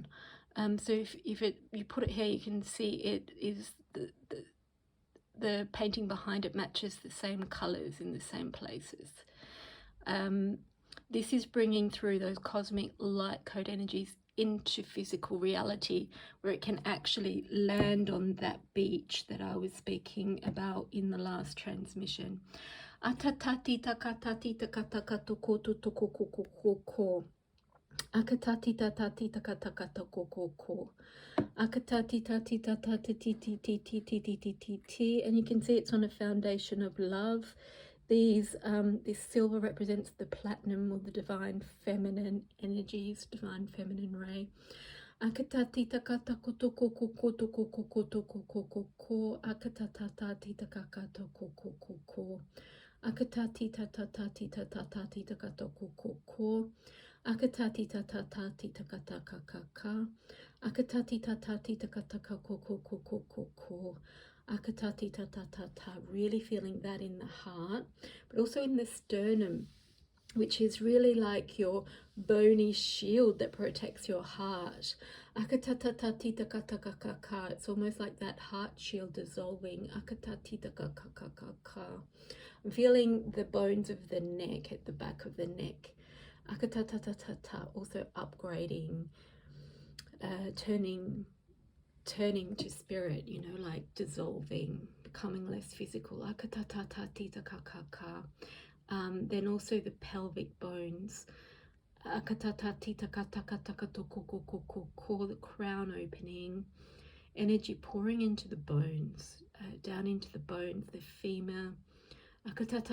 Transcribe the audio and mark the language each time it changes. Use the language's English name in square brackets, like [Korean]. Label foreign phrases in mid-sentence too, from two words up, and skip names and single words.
[English] So if you put it here, you can see it is the painting behind it matches the same colors in the same places. This is bringing through those cosmic light code energies into physical reality, where it can actually land on that beach that I was speaking about in the last transmission. Atatati takatati takatakato koto toko koko koko. Akatati tatati takatakato koko koko. Akatati tati tatati ti ti ti ti ti ti ti ti ti. And you can see it's on a foundation of love. This silver represents the platinum or the divine feminine energies, divine feminine ray. Akatati takata koto koko koto koko koto koko koko. Akatatati takakato koko koko. Akatati tatatati tatatati takato koko. Akatati tatatati takata kakaka. Akatati tatati takataka koko koko koko. Akatati ta ta ta ta, really feeling that in the heart, but also in the sternum, which is really like your bony shield that protects your heart. Akatati ta ka ta ka ka ka, it's almost like that heart shield dissolving. Akatati ta ka ka ka ka ka. I'm feeling the bones of the neck, at the back of the neck. Akatata ta ta ta, also upgrading, turning to spirit, you know, like dissolving, becoming less physical. Then also the pelvic bones, the crown opening, energy pouring into the bones, down into the bones, the femur, but